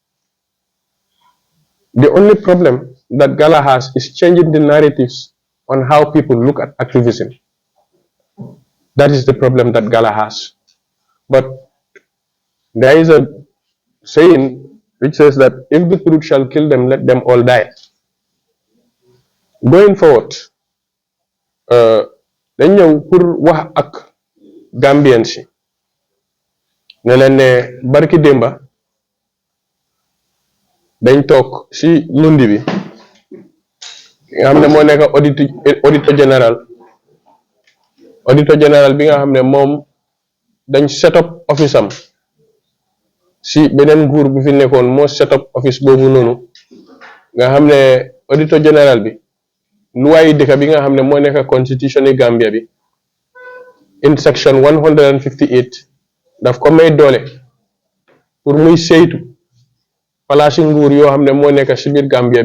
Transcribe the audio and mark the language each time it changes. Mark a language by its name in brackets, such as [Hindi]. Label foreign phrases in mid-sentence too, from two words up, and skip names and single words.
[English] The only problem that Gala has is changing the narratives on how people look at activism. That is the problem that Gala has. But there is a saying which says that if the truth shall kill them, let them all die. Going forward, [Wolof] dañ ñëw pour wax ak Gambians yi ne leen ne barki démba dañ toog si lundi bi nga xam ne moo nekk [French] auditeur général [Wolof] bi nga xam ne moom dañ [English] set up office [Wolof] am si beneen nguur bi fi nekkoon moo [English] set up office [Wolof] boobu noonu nga xam ne [French] auditeur général [Wolof] bi luwaayi dëkk bi nga xam ne moo nekk constitution yi Gambia bi [English] in section 158 [Wolof] daf ko may doole pour muy saytu palaasi nguur yoo xam ne moo nekk si biir Gambia